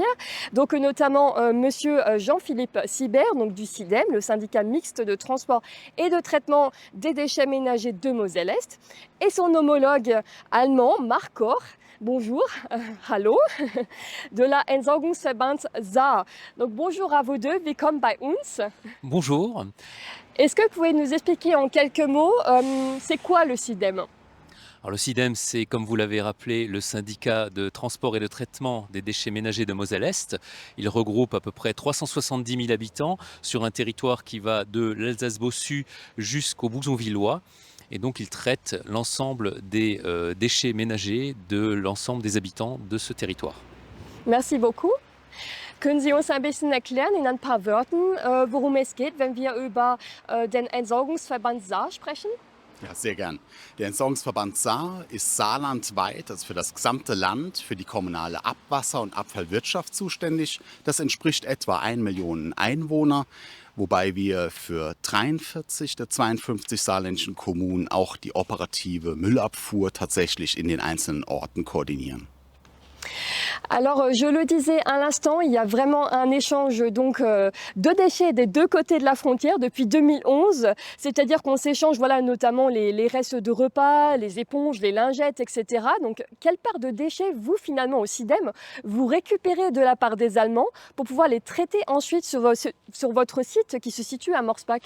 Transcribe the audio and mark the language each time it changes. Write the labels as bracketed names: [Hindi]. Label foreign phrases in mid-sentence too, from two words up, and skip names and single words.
[French] Donc notamment monsieur Jean-Philippe Sibert, donc du SIDEM, le syndicat mixte de transport et de traitement des déchets ménagers de Moselle-Est, et son homologue allemand, Marc Koch. Bonjour, hallo, de la Entsorgungsverband Saar. Donc bonjour à vous deux, [German] willkommen bei uns. [French] Bonjour. Est-ce que vous pouvez nous expliquer en quelques mots, c'est quoi le SIDEM? Alors le SIDEM, c'est, comme vous l'avez rappelé, le syndicat de transport et de traitement des déchets ménagers de Moselle-Est. Il regroupe à peu près 370 000 habitants sur un territoire qui va de l'Alsace-Bossu jusqu'au Bouzonvillois. Et donc il traite l'ensemble des déchets ménagers de l'ensemble des habitants de ce territoire. Merci beaucoup. [German] Können Sie uns ein bisschen erklären in ein paar Wörtern, worum es geht, wenn wir über den Entsorgungsverband Saar sprechen? Ja, sehr gern. Der Entsorgungsverband Saar ist saarlandweit, also für das gesamte Land, für die kommunale Abwasser- und Abfallwirtschaft zuständig. Das entspricht etwa 1 Million Einwohner, wobei wir für 43 der 52 saarländischen Kommunen auch die operative Müllabfuhr tatsächlich in den einzelnen Orten koordinieren. [French] Alors, je le disais à l'instant, il y a vraiment un échange donc, de déchets des deux côtés de la frontière depuis 2011. C'est-à-dire qu'on s'échange voilà, notamment les restes de repas, les éponges, les lingettes, etc. Donc, quelle part de déchets, vous, finalement, au SIDEM, vous récupérez de la part des Allemands pour pouvoir les traiter ensuite sur votre site qui se situe à Morsbach?